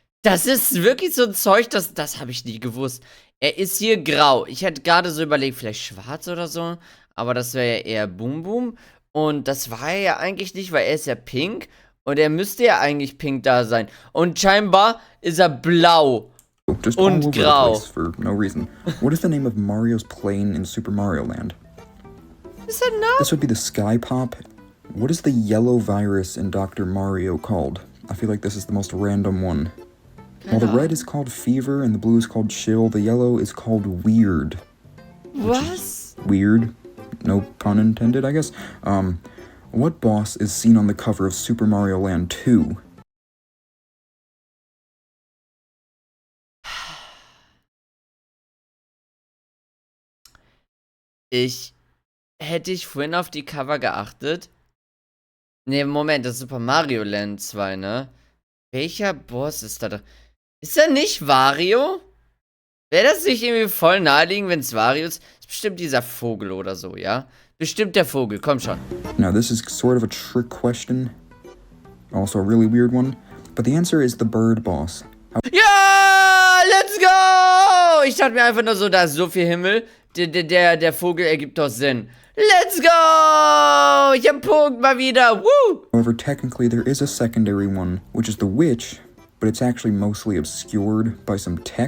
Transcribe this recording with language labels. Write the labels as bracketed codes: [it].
[de] Das ist wirklich so ein Zeug, das habe ich nie gewusst. Er ist hier grau. Ich hätte gerade so überlegt, vielleicht schwarz oder so. Aber das wäre ja eher Boom Boom. Und das war er ja eigentlich nicht, weil er ist ja pink. Und er müsste ja eigentlich pink da sein. Und scheinbar ist er blau. [en] Just all over the place for no reason. What is the name of Mario's plane in Super Mario Land? Is that not? This would be the Sky Pop. What is the yellow virus in Dr. Mario called? I feel like this is the most random one. While the red is called Fever and the blue is called Chill, the yellow is called Weird. [de] Was? [en] Weird. No pun intended, I guess. What boss is seen on the cover of Super Mario Land 2? [de] Hätte ich vorhin auf die Cover geachtet? Ne, Moment, das ist Super Mario Land 2, ne? Welcher Boss ist da? Ist er nicht Wario? Wäre das nicht irgendwie voll naheliegend, wenn es Wario ist? Ist bestimmt dieser Vogel oder so, ja? Bestimmt der Vogel, komm schon. [en] Now, this is sort of a trick question. Also a really weird one. But the answer is the bird boss. Ja, let's go! [de] Ich dachte mir einfach nur so, da ist so viel Himmel. Der Vogel ergibt doch Sinn. [en] Let's go! [de] Ich hab einen Punkt mal wieder. Woo! [en] However, technically there is a secondary one, which is the witch, but it's actually mostly obscured by some text.